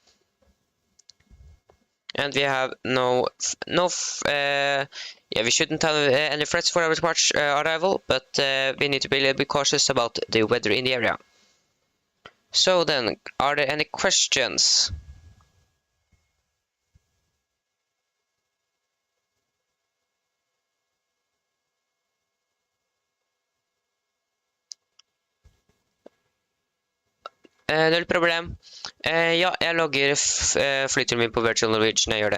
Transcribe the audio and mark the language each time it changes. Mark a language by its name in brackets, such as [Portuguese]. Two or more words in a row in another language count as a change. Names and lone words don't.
[English] And we have yeah, we shouldn't have any threats for our March arrival, but we need to be a little bit cautious about the weather in the area. So then, are there any questions? [Norwegian] Null problem. Ja, jeg logger flyturen min på Virtual Norwegian, jeg gjør det.